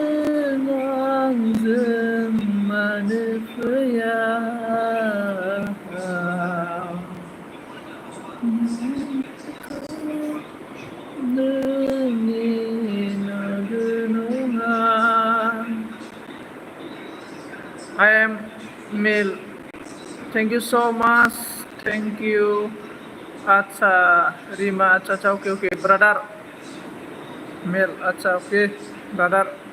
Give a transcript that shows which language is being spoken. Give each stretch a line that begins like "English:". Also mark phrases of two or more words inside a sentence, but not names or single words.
Bodo: आंजों मानो फैया नोंनि लोगो नङा
English: I am male thank you so much thank you अच्छा रिमा अच्छा ओके ब्रादार मेल अच्छा ओके ब्रादार